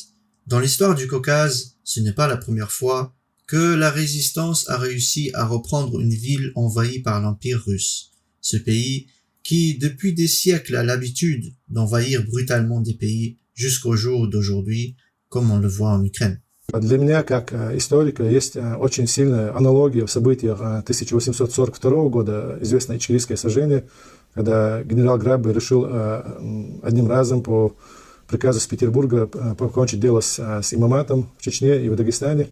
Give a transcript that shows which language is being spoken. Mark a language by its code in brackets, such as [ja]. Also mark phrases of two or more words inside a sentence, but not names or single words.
[fr] Dans l'histoire du Caucase, ce n'est pas la première fois que la résistance a réussi à reprendre une ville envahie par l'Empire russe. Ce pays qui, depuis des siècles, a l'habitude d'envahir brutalement des pays jusqu'au jour d'aujourd'hui, comme on le voit en Ukraine. [ru] Для меня, как историка, есть очень сильная аналогия в событиях 1842 года, известное Ичкерийское сражение, когда генерал Грабbe решил одним разом по приказу из Петербурга покончить дело с имаматом в Чечне и в Дагестане.